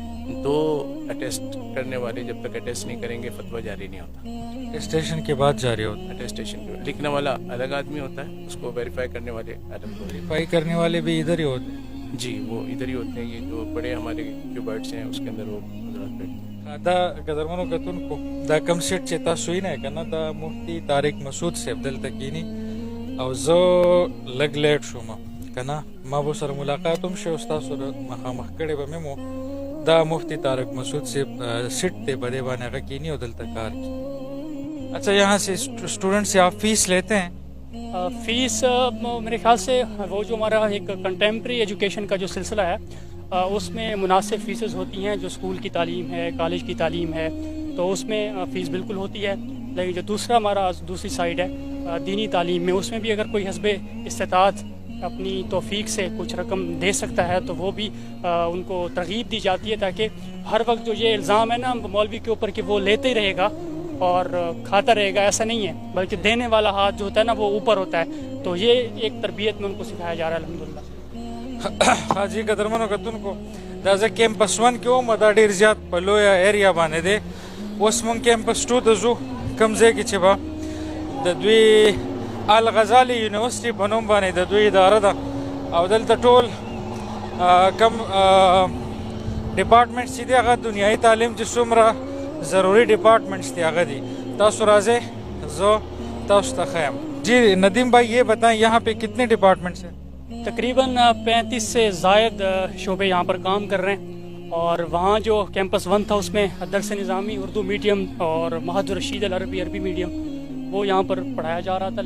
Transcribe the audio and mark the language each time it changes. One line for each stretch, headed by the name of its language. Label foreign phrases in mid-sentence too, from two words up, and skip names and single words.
Urdu: تو اٹیسٹ کرنے والے جب تک اٹیسٹ نہیں کریں گے فتویٰ جاری نہیں ہوتا. اٹیسٹیشن کے بعد جاری ہوتا ہے. اٹیسٹیشن کے بعد لکھنے والا الگ آدمی ہوتا ہے, اس کو ویریفائی کرنے والے الگ ہوتے ہیں. ویریفائی کرنے والے بھی ادھر ہی ہوتے ہیں؟ جی وہ ادھر ہی ہوتے ہیں. یہ جو بڑے ہمارے جو برڈس ہیں اس کے اندر وہ حضرات بیٹھتے ہیں.
Pashto: دا قدرمنو کتونکو دا کم سیټ چې تاسو یې نه کنه دا مفتی طارق مسعود صاحب دلته کینی او زه لږ لیټ شوم کنه, ما به سره ملاقات هم شي او ستاسو سره مخامخ کړی به مې مو. دا مفتی طارق مسعود صاحب سیټ دی په دې باندې هغه کینی او دلته کار کوي.
Urdu: اچھا یہاں سے اسٹوڈنٹ سے آپ فیس لیتے ہیں؟ فیس میرے خیال سے وہ جو ہمارا ایک
English: contemporary education
Urdu: کا جو سلسلہ ہے اس میں مناسب فیسز ہوتی ہیں. جو اسکول کی تعلیم ہے, کالج کی تعلیم ہے, تو اس میں فیس بالکل ہوتی ہے. لیکن جو دوسرا ہمارا دوسری سائڈ ہے دینی تعلیم میں, اس میں بھی اگر کوئی حسب استطاعت اپنی توفیق سے کچھ رقم دے سکتا ہے تو وہ بھی ان کو ترغیب دی جاتی ہے, تاکہ ہر وقت جو یہ الزام ہے نا مولوی کے اوپر کہ وہ لیتے ہی رہے گا اور کھاتا رہے گا, ایسا نہیں ہے, بلکہ دینے والا ہاتھ جو ہوتا ہے نا وہ اوپر ہوتا ہے. تو یہ ایک تربیت میں ان کو سکھایا جا رہا ہے الحمدللہ.
Pashto: حاجی قدرمنو کتونکو دا زه کیمپس 1 کې وم, دا ډېر زیات په لویه ایریا باندې دی. اوس مونږ کیمپس 2 ته ځو, کوم ځای کې چې به د دوی الغزالي یونیورسټي په نوم باندې د دوی اداره ده او دلته ټول کم ډپارټمنټس چې دي هغه دنیایي تعلیم چې څومره ضروري ډپارټمنټس دي هغه دي. تاسو راځئ زه تاسو ته ښیم.
Urdu: جی ندیم بھائی یہ بتائیں یہاں پہ کتنے ڈپارٹمنٹس ہیں؟ تقریباً 35 سے زائد شعبے یہاں پر کام کر رہے ہیں. اور وہاں جو کیمپس 1 تھا اس میں درس نظامی اردو میڈیم اور معہد الرشید العربی عربی میڈیم وہ یہاں پر پڑھایا جا رہا تھا.